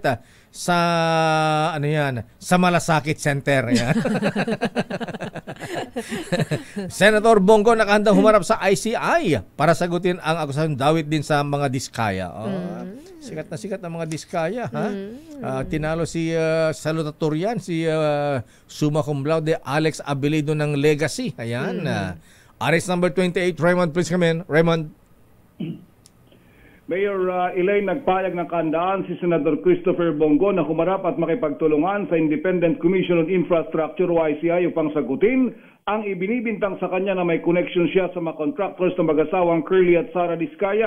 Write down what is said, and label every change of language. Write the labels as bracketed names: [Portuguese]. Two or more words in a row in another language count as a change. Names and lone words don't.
[Filipino] Sa sa Malasakit Center. Senator Bongo nakahandang humarap sa ICI para sagutin ang akusasyon dawit din sa mga Diskaya. Sikat na mga Diskaya. Tinalo si salutatorian, si [Latin] summa cum laude [Filipino] Alex Abelido ng Legacy. Ayan. [English] Arrest number 28, Raymond, please come in. [Filipino] Raymond. Mayor Elaine, nagpayag ng kahandaan si Senator Christopher Bongo na humarap at makipagtulungan sa Independent Commission on Infrastructure o ICI upang sagutin ang ibinibintang sa kanya na may connection siya sa mga contractors na mag-asawang Curly at Sara Diskaya.